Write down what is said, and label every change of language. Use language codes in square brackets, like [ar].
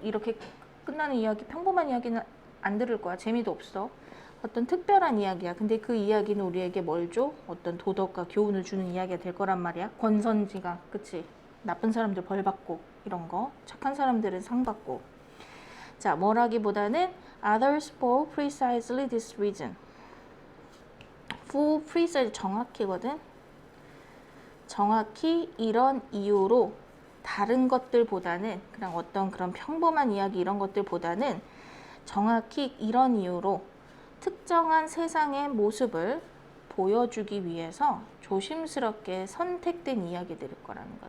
[ko] 이렇게 끝나는 이야기, 평범한 이야기는 안 들을 거야. 재미도 없어. 어떤 특별한 이야기야. 근데 그 이야기는 우리에게 뭘 줘? 어떤 도덕과 교훈을 주는 이야기가 될 거란 말이야. 권선지가, 그치? 나쁜 사람들 벌 받고 이런 거, 착한 사람들은 상 받고. 자, 뭐라기보다는 [en] others for precisely this reason. for precisely, [ko] 정확히거든. 정확히 이런 이유로 다른 것들보다는 그냥 어떤 그런 평범한 이야기 이런 것들보다는 정확히 이런 이유로 특정한 세상의 모습을 보여주기 위해서 조심스럽게 선택된 이야기들일 거라는 거.